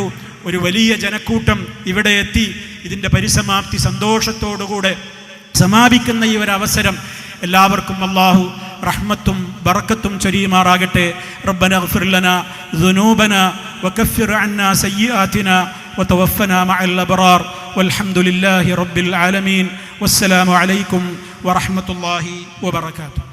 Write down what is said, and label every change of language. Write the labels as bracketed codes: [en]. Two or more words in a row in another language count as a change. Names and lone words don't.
[ml] ഒരു വലിയ ജനക്കൂട്ടം ഇവിടെ എത്തി ഇതിൻ്റെ പരിസമാപ്തി സന്തോഷത്തോടുകൂടെ സമാപിക്കുന്ന ഈ ഒരു അവസരം എല്ലാവർക്കും അല്ലാഹു റഹ്മത്തും ബറക്കത്തും ചൊരിയുമാറാകട്ടെ. [ar] ربنا اغفر لنا ذنوبنا وكفر عنا سيئاتنا وتوفنا مع الأبرار والحمد لله رب العالمين والسلام عليكم ورحمة الله وبركاته.